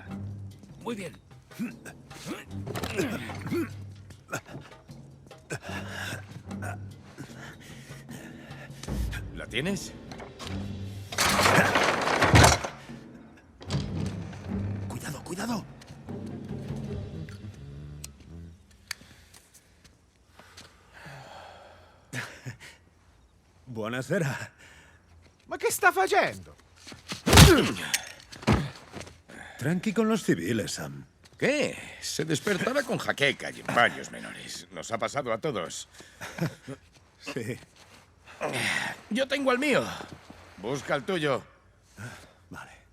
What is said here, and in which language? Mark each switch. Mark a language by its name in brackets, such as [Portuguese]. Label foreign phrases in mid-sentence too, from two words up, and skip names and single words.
[Spanish] Muy bien. ¿La tienes? ¡Cuidado, cuidado! [Italian] Buonasera. Ma che sta facendo? [Spanish] Tranqui con los civiles, Sam. ¿Qué? Se despertará con jaqueca y en baños menores. Nos ha pasado a todos. Sí. Yo tengo el mío. Busca el tuyo. Vale.